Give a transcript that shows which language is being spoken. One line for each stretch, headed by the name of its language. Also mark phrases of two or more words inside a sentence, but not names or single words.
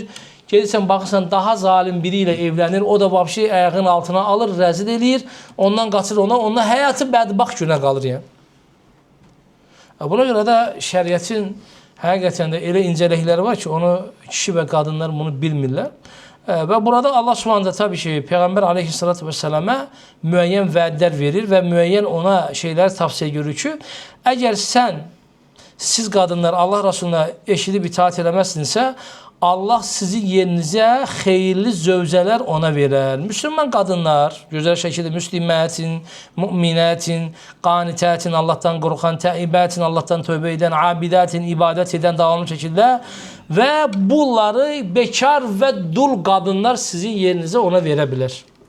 Azerbaijani: Gedirsən baxırsan daha zalim biri ilə evlənir. O da vapşi ayağının altına alır, rəzil eləyir. Ondan qaçır ona. Ondan həyatı bədbaxt günə qalır yəni. Buna görə də şəriətin həqiqətən də elə incəlikləri var ki onu kişi və qadınlar bunu bilmirlər. Və burada Allah subhanahu tabii ki Peygamber
Arabic: عليه الصلاة والسلام'a
Azerbaijani: müəyyən vədlər verir və müəyyən ona şeyler tavsiye görür ki əgər siz qadınlar Allah Resulüne eşidib itaat eləməzsinizsə Allah sizin yerinizə xeyirli zövcələr ona verər. Müslüman qadınlar, gözəl şəkildə müslimətin, müminətin, qanitətin, Allahdan qorxan, təibətin, Allahdan tövbə edən, abidətin, ibadət edən davamlı şəkildə və bunları bekar və dul qadınlar sizin yerinizə ona verə bilər.